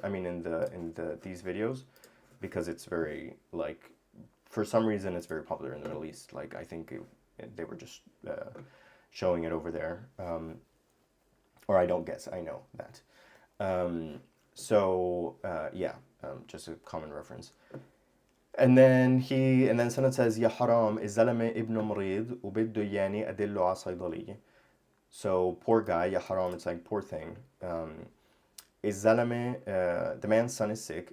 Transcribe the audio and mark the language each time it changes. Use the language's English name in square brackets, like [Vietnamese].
[English] I mean, in these videos, because it's very like, for some reason, it's very popular in the Middle East. Like I think they were just showing it over there, or I don't guess. I know that. Yeah, just a common reference. [Arabic] And then Sanad says يا حرام الزلمة ابنه مريض وبده ياني أدله على صيدلية. [English] So poor guy, ya haram, it's like poor thing. الزلمة, the man's son is sick.